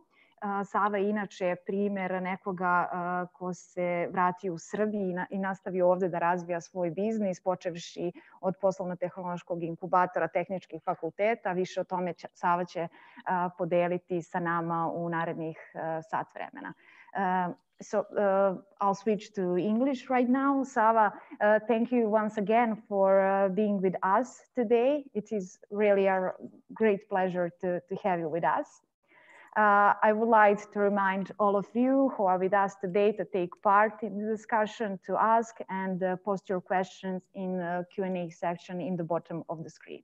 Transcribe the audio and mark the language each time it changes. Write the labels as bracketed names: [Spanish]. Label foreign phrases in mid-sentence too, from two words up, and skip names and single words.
[Serbian] Sava je inače primer nekoga ko se vratio u Srbiji i nastavio ovde da razvija svoj biznis, počevši od Poslovno-tehnološkog inkubatora tehničkih fakulteta. Više o tome Sava će podeliti sa nama u narednih sat vremena. [English] So I'll switch to English right now. Sava, thank you once again for being with us today. It is really a great pleasure to have you with us. I would like to remind all of you who are with us today to take part in the discussion, to ask and post your questions in the Q&A section in the bottom of the screen.